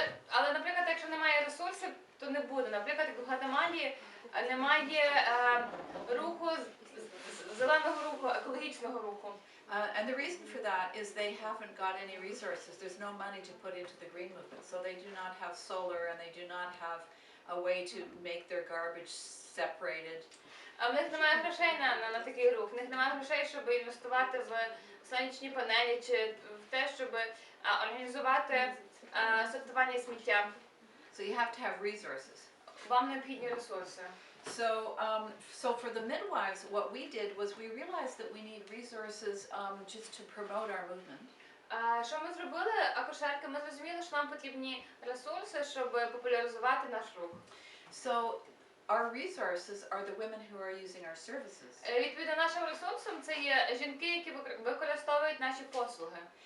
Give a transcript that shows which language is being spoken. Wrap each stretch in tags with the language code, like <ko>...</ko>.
<uk>Але, наприклад, якщо немає ресурсів, то не буде. Наприклад, в Гватемалі немає руху, зеленого руху, екологічного руху.</uk> <en>And the reason for that is they haven't got any resources. There's no money to put into the green movement. So they do not have solar and they do not have a way to make their garbage separated.</en> <uk>В них немає грошей на такий рух. В них немає грошей, щоб інвестувати в сонячні панелі чи в те, щоб організувати сортування сміття.</uk> <en>So you have to have resources.</en> <uk>Вам необхідні ресурси.</uk> <en>So for the midwives, what we did was we realized that we need resources just to promote our movement.</en> <uk>Що ми зробили, акушерки? Ми зрозуміли, що нам потрібні ресурси, щоб популяризувати наш рух.</uk> <en>So our resources are the women who are using our services.</en> <uk>Відповідно, нашим ресурсом це є жінки, які використовують наші послуги.</uk>